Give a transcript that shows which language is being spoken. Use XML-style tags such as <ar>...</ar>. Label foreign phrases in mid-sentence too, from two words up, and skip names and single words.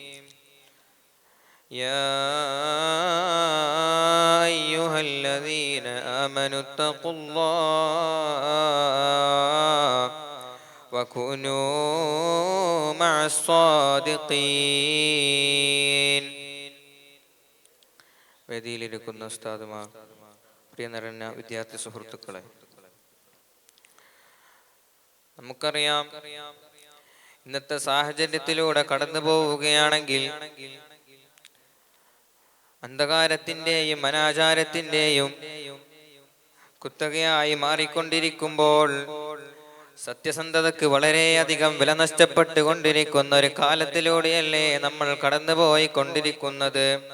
<ar>يا أيها الذين آمنوا اتقوا الله وكونوا مع الصادقين.</ar> <ml>വേദിയിലിരിക്കുന്ന ഉസ്താദുമാർ, പ്രിയ നിറഞ്ഞ വിദ്യാർത്ഥി സുഹൃത്തുക്കളെ, നമുക്കറിയാം, ഇന്നത്തെ സാഹചര്യത്തിലൂടെ കടന്നു പോവുകയാണെങ്കിൽ അന്ധകാരത്തിൻ്റെയും അനാചാരത്തിൻ്റെയും കുത്തകയായി മാറിക്കൊണ്ടിരിക്കുമ്പോൾ സത്യസന്ധതയ്ക്ക് വളരെയധികം വില നഷ്ടപ്പെട്ടുകൊണ്ടിരിക്കുന്ന ഒരു കാലത്തിലൂടെയല്ലേ നമ്മൾ കടന്നുപോയി കൊണ്ടിരിക്കുന്നത്.</ml>